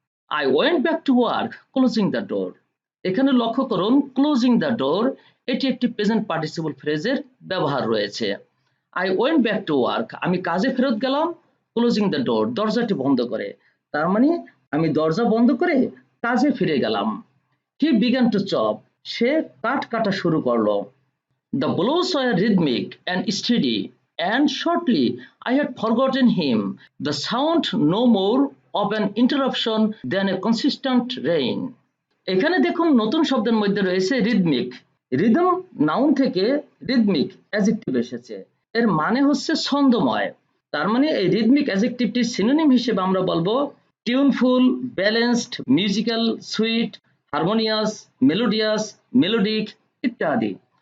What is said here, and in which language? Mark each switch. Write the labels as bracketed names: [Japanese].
[English] I went back to work closing the door. [Bangla] এখানে লক্ষ্য করুন, ক্লোজিং দ্য ডোর এটি একটি প্রেজেন্ট পার্টিসিপল ফ্রেজের ব্যবহার রয়েছে। [English] I went back to work, [Bangla] আমি কাজে ফেরত গেলাম। [English] closing the door, [Bangla] দরজাটি বন্ধ করে। তার মানে আমি দরজা বন্ধ করে কাজে ফিরে গেলাম। [English] he began to chop, [Bangla] সে কাঠ কাটা শুরু করলো। [English] The blows were rhythmic and steady, and shortly I had forgotten him, the sound no more of an interruption than a consistent rain. [Bangla] এখানে দেখুন নতুন শব্দের মধ্যে রয়েছে রিদমিক। রিদম নাউন থেকে রিদমিক অ্যাডজেক্টিভ এসেছে, এর মানে হচ্ছে ছন্দময়। তার মানে এই রিদমিক অ্যাডজেক্টিভটির সিনোনিম হিসেবে আমরা বলবো টিউনফুল, balanced, musical, sweet, harmonious, melodious, melodic ইত্যাদি।